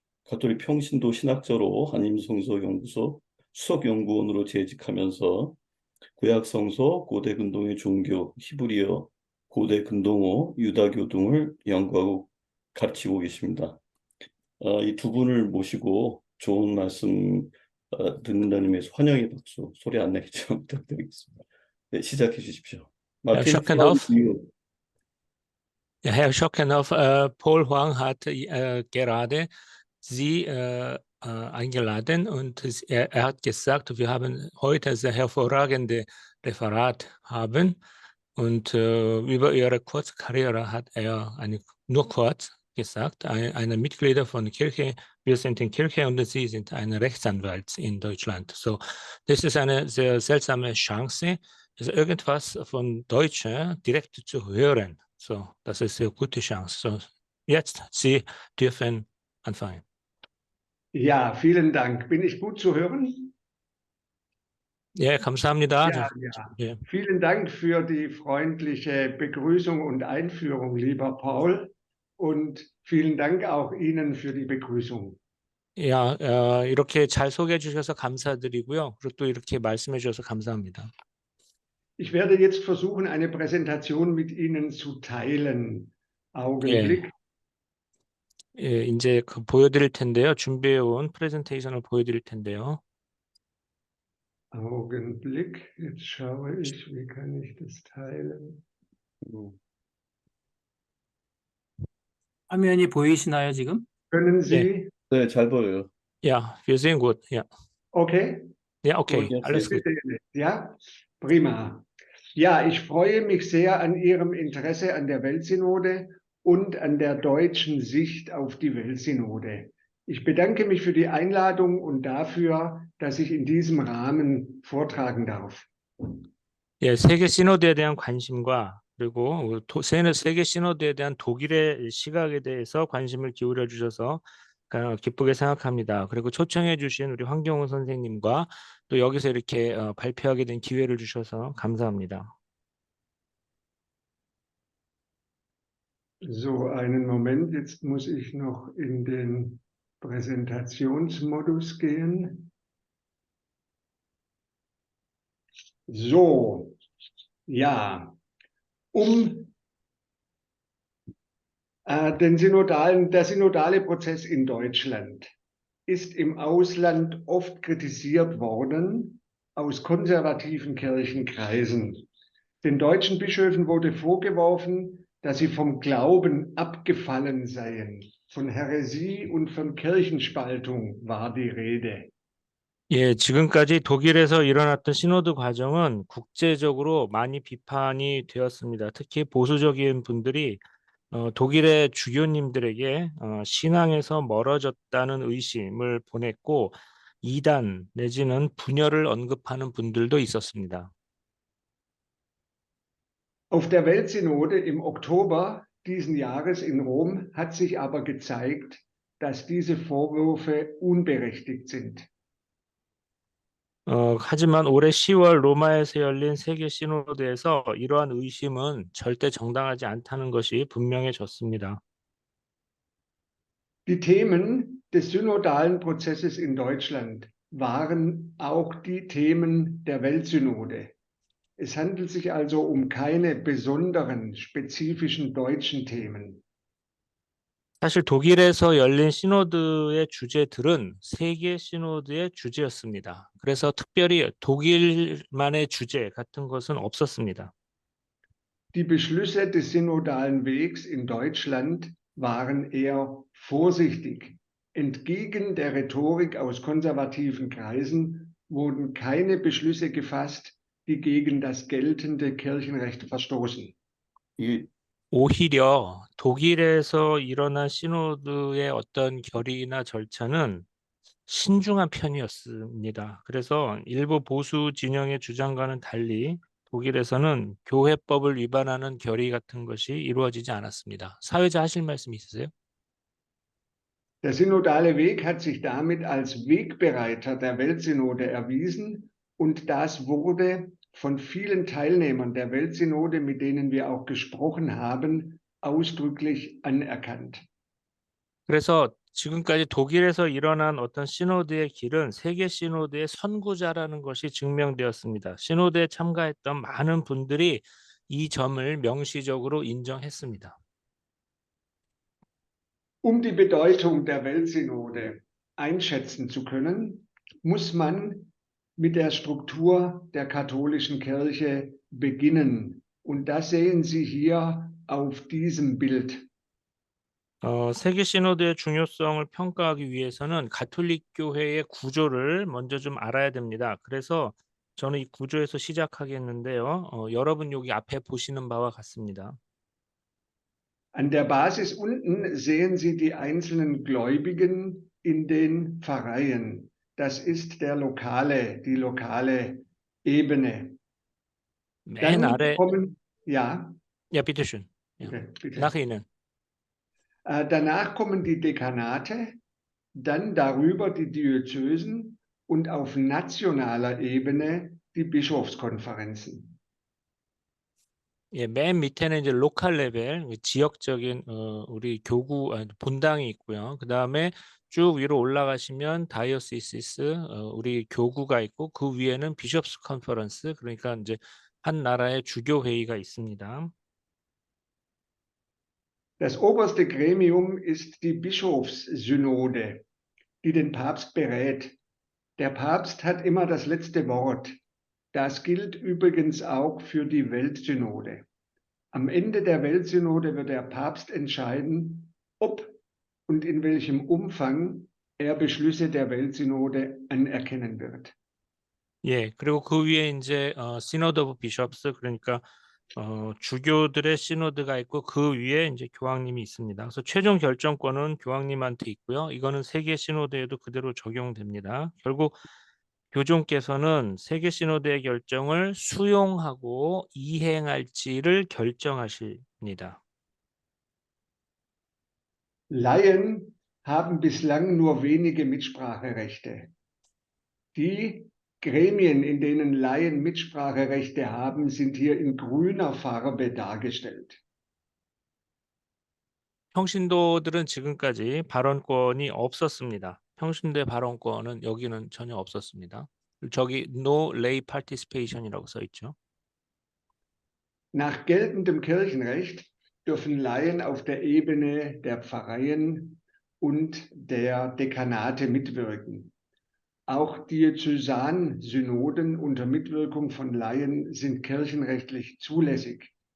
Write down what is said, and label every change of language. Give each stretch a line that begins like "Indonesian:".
Korean: 가톨릭 평신도 신학자로 한임성서연구소 수석연구원으로 재직하면서 구약성서, 고대 근동의 종교, 히브리어, 고대 근동어, 유다교 등을 연구하고 가르치고 계십니다. 이 두 분을 모시고 좋은 말씀 듣는다는 의미에서 환영의 박수, 소리 안 나겠지만 부탁드리겠습니다. 네, 시작해 주십시오.
German: Herr
Korean: 마틴 플라우
German: Schockenhoff, ja, Herr Schockenhoff, Paul Huang hat gerade Sie eingeladen und er hat gesagt, wir haben heute sehr hervorragende Referat haben und über Ihre kurze Karriere hat er nur kurz gesagt, eine Mitglieder von Kirche, wir sind in Kirche und Sie sind ein Rechtsanwalt in Deutschland. So, das ist eine sehr seltsame Chance, also irgendwas von Deutschen direkt zu hören. So, das ist eine gute Chance. So, jetzt, Sie dürfen anfangen. Ja, vielen Dank. Bin ich gut zu hören?
Korean: 예, 감사합니다.
German: Ja.
Korean: 예.
German: Vielen Dank für die freundliche Begrüßung und Einführung, lieber Paul. Und vielen Dank auch Ihnen für die Begrüßung.
Korean: 야, 이렇게 잘 소개해 주셔서 감사드리고요. 그리고 또 이렇게 말씀해 주셔서 감사합니다.
German: Ich werde jetzt versuchen, eine Präsentation mit Ihnen zu teilen. Augenblick.
Korean: 예, 이제 보여드릴 텐데요. 준비해 온 프레젠테이션을 보여드릴 텐데요.
German: Augenblick, jetzt schaue ich, wie kann ich das teilen?
Korean: 화면이 보이시나요, 지금?
German: Können Sie?
Korean: 네, 잘 보여요.
German: Ja, wir sehen gut. Ja, Okay. ja, okay, Gut, alles gut. Ja, prima. Ja, ich freue mich sehr an Ihrem Interesse an der Weltsynode und an der deutschen Sicht auf die Weltsynode. Ich bedanke mich für die Einladung und dafür, dass ich in diesem Rahmen vortragen darf.
Korean: 예, 세계 시노드에 대한 관심과 그리고 세계 시노드에 대한 독일의 시각에 대해서 관심을 기울여 주셔서 기쁘게 생각합니다. 그리고 초청해 주신 우리 황경훈 선생님과 또 여기서 이렇게 발표하게 된 기회를 주셔서 감사합니다.
German: So, einen Moment, jetzt muss ich noch in den Präsentationsmodus gehen. So, ja, der synodale Prozess in Deutschland ist im Ausland oft kritisiert worden aus konservativen Kirchenkreisen. Den deutschen Bischöfen wurde vorgeworfen, dass sie vom Glauben abgefallen seien. Von Häresie und von Kirchenspaltung war die Rede.
Korean: 예, 지금까지 독일에서 일어났던 시노드 과정은 국제적으로 많이 비판이 되었습니다. 특히 보수적인 분들이 독일의 주교님들에게 신앙에서 멀어졌다는 의심을 보냈고 이단 내지는 분열을 언급하는 분들도 있었습니다.
German: Auf der Weltsynode im Oktober diesen Jahres in Rom hat sich aber gezeigt, dass diese Vorwürfe unberechtigt sind.
Korean: 하지만 올해 10월 로마에서 열린 세계 시노드에서 이러한 의심은 절대 정당하지 않다는 것이 분명해졌습니다.
German: Die Themen des synodalen Prozesses in Deutschland waren auch die Themen der Weltsynode. Es handelt sich also um keine besonderen, spezifischen deutschen Themen.
Korean: 사실 독일에서 열린 시노드의 주제들은 세계 시노드의 주제였습니다. 그래서 특별히 독일만의 주제 같은 것은 없었습니다.
German: Die Beschlüsse des synodalen Wegs in Deutschland waren eher vorsichtig. Entgegen der Rhetorik aus konservativen Kreisen wurden keine Beschlüsse gefasst, die gegen das geltende Kirchenrecht verstoßen.
Korean: 이 오히려 독일에서 일어난 시노드의 어떤 결의나 절차는 신중한 편이었습니다. 그래서 일부 보수 진영의 주장과는 달리 독일에서는 교회법을 위반하는 결의 같은 것이 이루어지지 않았습니다. 사회자 하실 말씀 있으세요?
German: Der synodale Weg hat sich damit als Wegbereiter der Weltsynode erwiesen und das wurde von vielen Teilnehmern der Weltsynode, mit denen wir auch gesprochen haben, ausdrücklich anerkannt.
Korean: 그래서 지금까지 독일에서 일어난 어떤 시노드의 길은 세계 시노드의 선구자라는 것이 증명되었습니다. 시노드에 참가했던 많은 분들이 이 점을 명시적으로 인정했습니다.
German: Um die Bedeutung der Weltsynode einschätzen zu können, muss man mit der Struktur der katholischen Kirche beginnen. Und das sehen Sie hier auf diesem Bild.
Korean: 세계 시노드의 중요성을 평가하기 위해서는 가톨릭 교회의 구조를 먼저 좀 알아야 됩니다. 그래서 저는 이 구조에서 시작하겠는데요. 여러분 여기 앞에 보시는 바와 같습니다.
German: An der Basis unten sehen Sie die einzelnen Gläubigen in den Pfarreien. Das ist die lokale Ebene.
Korean: 맨
German: Dann
Korean: 아래,
German: kommen, ja, ja, bitteschön. Ja. bitte. Nach Ihnen. Danach kommen die Dekanate, dann darüber die Diözesen und auf nationaler Ebene die Bischofskonferenzen.
Korean: 예, 맨 밑에는 이제 로컬 레벨, 지역적인 우리 교구 본당이 있고요. 그 다음에 쭉 위로 올라가시면 다이오시시스, 우리 교구가 있고 그 위에는 비숍스 컨퍼런스, 그러니까 이제 한 나라의 주교 회의가 있습니다.
German: Das oberste Gremium ist die Bischofssynode, die den Papst berät. Der Papst hat immer das letzte Wort. Das gilt übrigens auch für die Weltsynode. Am Ende der Weltsynode wird der Papst entscheiden, ob und in welchem Umfang er Beschlüsse der Weltsynode anerkennen wird.
Korean: 예, 그리고 그 위에 이제 시노드 오브 비숍스, 그러니까 주교들의 시노드가 있고 그 위에 이제 교황님이 있습니다. 그래서 최종 결정권은 교황님한테 있고요. 이거는 세계 시노드에도 그대로 적용됩니다. 결국 교종께서는 세계 시노드의 결정을 수용하고 이행할지를 결정하십니다.
German: Laien haben bislang nur wenige Mitspracherechte. Die Gremien, in denen Laien Mitspracherechte haben, sind hier in grüner Farbe dargestellt.
Korean: 평신도들은 지금까지 발언권이 없었습니다. 평신도의 발언권은 여기는 전혀 없었습니다. 저기
English: No Lay Participation
Korean: 이라고 써 있죠.
German: Nach geltendem Kirchenrecht dürfen Laien auf der Ebene der Pfarreien und der Dekanate mitwirken. Auch Diözesansynoden unter Mitwirkung von Laien sind kirchenrechtlich zulässig.